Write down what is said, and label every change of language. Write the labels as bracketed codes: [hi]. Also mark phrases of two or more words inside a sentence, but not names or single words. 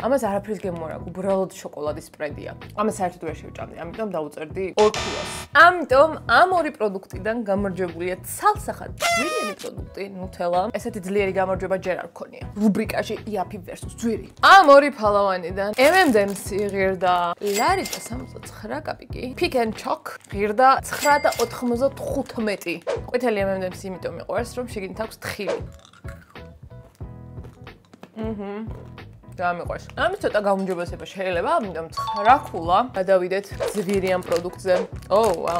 [ka] ამას არაფრის გემო არ აქვს, უბრალოდ შოკოლადის სპრედია. ამას საერთოდ ვერ შევჭამდი, ამიტომ დავუწერდი 2 ქულას. ამიტომ ამ ორი პროდუქტიდან გამარჯვებულია ცალსახად ძვირი პროდუქტი ნუთელა. ესეთი ძლიერი გამარჯვება ჯერ არ გქონია. რუბრიკაში იაფი versus ძვირი. ამ ორი ფალავანიდან M&M's ღირდა ლარი და 69 კაპიკი. Pick and Choc ღირდა 9.95. ყვითელი M&M's იმიტომ მიყვარს, რომ შიგნით აქვს თხილი. გამიყვარს. ამის ცოტა გაუმჯობესება შეიძლება, ამიტომ 9 ქულა გადავიდეთ ძვირი ამ პროდუქტზე. ვაუ.